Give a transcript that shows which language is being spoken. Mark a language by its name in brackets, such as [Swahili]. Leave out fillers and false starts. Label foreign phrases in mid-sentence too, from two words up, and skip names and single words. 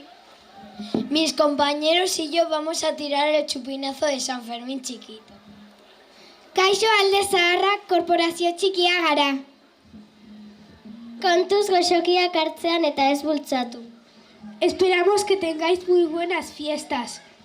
[Spanish] Mis compañeros y yo vamos a tirar el chupinazo de San Fermín chiquito. [Basque] Kaixo alde zaharra, Korporazio Txikia gara. Kontuz goxokiak hartzean eta ez bultzatu. [Spanish] Esperamos que tengáis muy buenas fiestas.